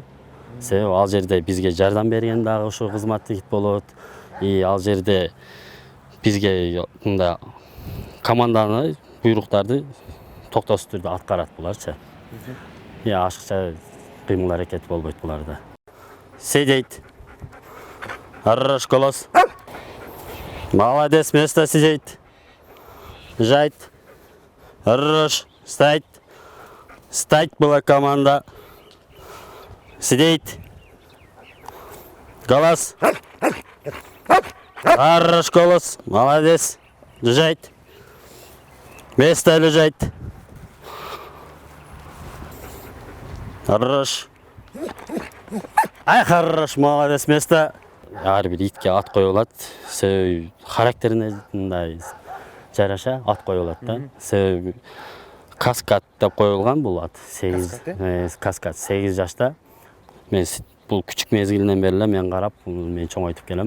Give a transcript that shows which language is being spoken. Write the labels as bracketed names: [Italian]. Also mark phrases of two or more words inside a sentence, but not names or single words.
[Kyrgyz] Себеби ал жерде бизге жардам берген дагы ошо кызматтык ит болот. Ал жерде бизге мындай команданы, буйруктарды токтосуз түрдө аткарат буларчы. Ашыкча кыймыл аракет болбойт буларда. [Russian] Сидеть. Хорош голос. Молодец, место сидеть. Жать. Хорош. Встать. Встать была команда. Сидеть. Голос. Хорош голос. Молодец. Лежать. Место лежать. Хорош. Ай, хорош, молодец, место. [Kyrgyz] Ар бир итке ат коюлат. Себеби характерине мындай жараша ат коюлат да. Себеби Каскад деп коюлган бул ат. 8 жашта. Мен бул күчүк мезгилинен бери эле мен карап, мен чоңойтуп келем.